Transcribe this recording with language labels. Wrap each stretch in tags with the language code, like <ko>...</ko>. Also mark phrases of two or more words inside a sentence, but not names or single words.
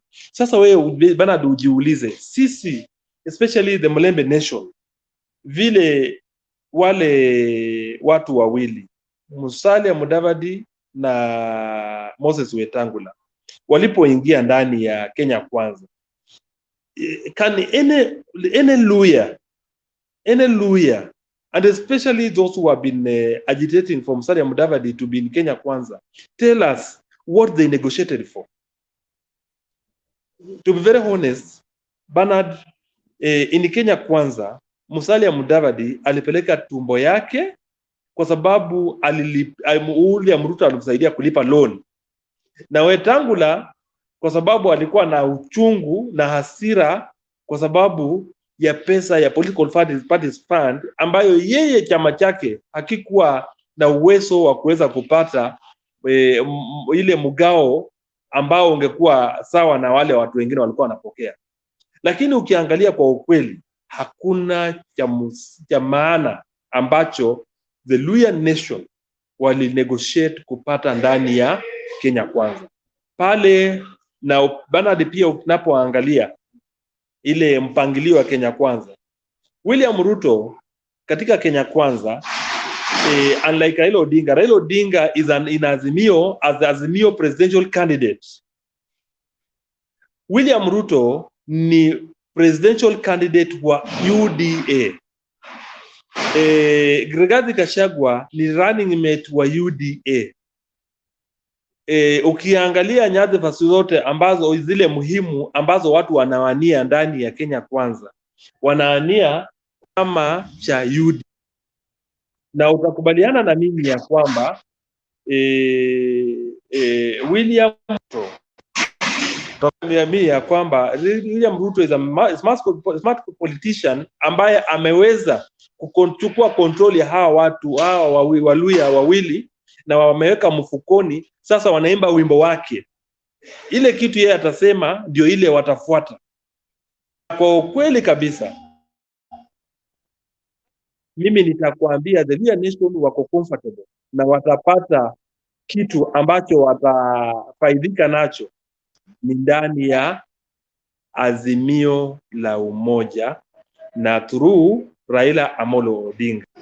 <sw>Sasa wewe Bernard ujiulize, sisi</sw> <en>especially the Mulembe Nation,</en> <sw>vile wale watu wawili Musalia Mudavadi na Moses Wetangula walipoingia ndani ya Kenya Kwanza,</sw> <en>can any lawyer and especially those who have been agitating for Musalia Mudavadi to be in Kenya Kwanza tell us what they negotiated for? To be very honest, Bernard, in Kenya Kwanza Musalia Mudavadi</en> <sw>alipeleka tumbo yake kwa sababu Ruto alimsaidia kulipa loan, na Wetangula kwa sababu alikuwa na uchungu na hasira kwa sababu ya pesa ya</sw> <en>political parties fund</en> <sw>ambayo yeye chama chake hakikuwa na uwezo wa kuweza kupata ile mgao ambao ungekuwa sawa na wale watu wengine walikuwa wanapokea. Lakini ukiangalia kwa ukweli, hakuna cha maana ambacho</sw> <en>the Luya Nation</en> <sw>wali negotiate kupata ndani ya Kenya Kwanza pale. Na Bernard, pia unapoangalia ile mpangilio wa Kenya Kwanza.</sw> <en>William Ruto katika Kenya Kwanza, unlike Raila Odinga is in Azimio as the Azimio presidential candidate.</en> <sw>William Ruto ni</sw> <en>presidential candidate</en> <sw>wa UDA. Rigathi Gachagua ni</sw> <en>running mate</en> <sw>wa UDA. Ukiangalia nyadhifa zote ambazo zile muhimu ambazo watu wanawania ndani ya Kenya Kwanza, wanaania kama cha UDA. Na utakubaliana na mimi ya kwamba William Ruto ya kwamba William Ruto</sw> <en>is a smart politician</en> <sw>ambaye ameweza kuchukua control ya hawa watu hawa Waluya wawili na wameweka mfukoni. Sasa wanaimba wimbo wake, ile kitu yeye atasema ndio ile watafuata. Kwa ukweli kabisa, mimi nitakwambia</sw> <en>the Luya Nation</en> <sw>wako comfortable na watapata kitu ambacho watafaidika nacho ni ndani ya Azimio la Umoja na through Raila Amolo Odinga.</sw>